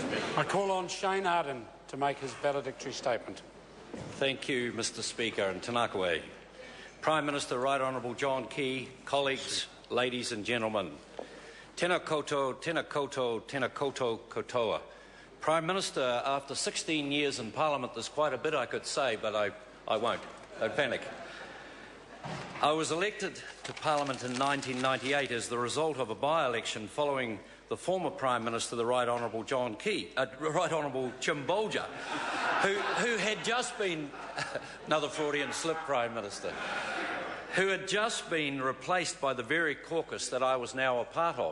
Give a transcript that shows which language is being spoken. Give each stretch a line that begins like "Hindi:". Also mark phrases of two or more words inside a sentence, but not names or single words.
English: I call on Shane Ardern to make his valedictory statement. Thank you, Mr Speaker, and
Māori: Tēnā koe.
English: Prime Minister Right Honourable John Key, colleagues, ladies and gentlemen.
Māori: Tēnā koutou, tēnā koutou, tēnā koutou katoa.
English: Prime Minister, after 16 years in Parliament, there's quite a bit I could say, but I won't. Don't panic. I was elected to Parliament in 1998 as the result of a by-election following the former Prime Minister, the Right Honourable John Key, Right Honourable Jim Bolger, who had just been, another Freudian slip Prime Minister, who had just been replaced by the very caucus that I was now a part of.